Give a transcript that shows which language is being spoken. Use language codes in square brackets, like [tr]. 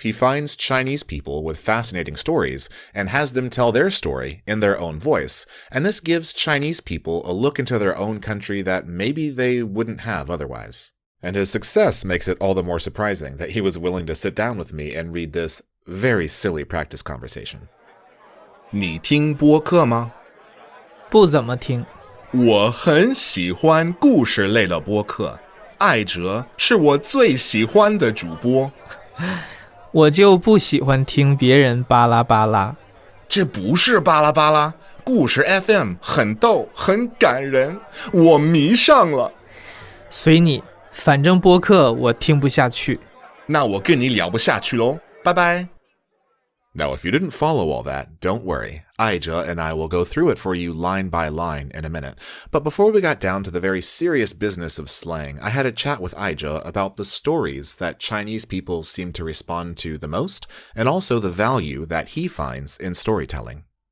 [en] He finds Chinese people with fascinating stories and has them tell their story in their own voice. And this gives Chinese people a look into their own country that maybe they wouldn't have otherwise. And his success makes it all the more surprising that he was willing to sit down with me and read this very silly practice conversation. [zh] 你听播客吗？不怎么听。我很喜欢故事类的播客，爱哲是我最喜欢的主播。我就不喜欢听别人巴拉巴拉。这不是巴拉巴拉，故事 FM 很逗，很感人，我迷上了。随你，反正播客我听不下去。那我跟你聊不下去喽，拜拜。 [en] Now, if you didn't follow all that, don't worry. Aizhe and I will go through it for you line by line in a minute. But before we got down to the very serious business of slang, I had a chat with Aizhe about the stories that Chinese people seem to respond to the most, and also the value that he finds in storytelling.